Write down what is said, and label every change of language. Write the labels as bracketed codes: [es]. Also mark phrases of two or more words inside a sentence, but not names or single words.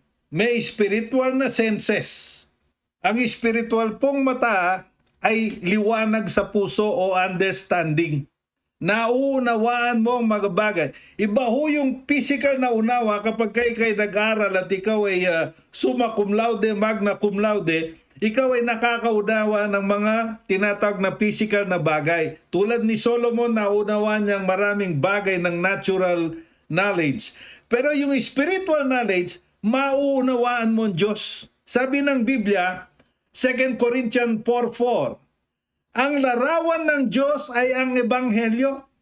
[tl] May spiritual na senses. Ang spiritual pong mata ay liwanag sa puso o understanding. Nauunawaan mo ang mga bagay. Iba ho yung physical na unawa kapag kayo nag-aral at ikaw ay [la] summa cum laude, magna cum laude, [tl] ikaw ay nakakaunawa ng mga tinatawag na physical na bagay. Tulad ni Solomon, naunawaan niyang maraming bagay ng [en] natural knowledge. [tl] Pero yung [en] spiritual knowledge, [tl] mauunawaan mo ang Diyos. Sabi ng Biblia, 2 Corinthians 4:4, ang larawan ng Diyos ay ang Ebanghelyo.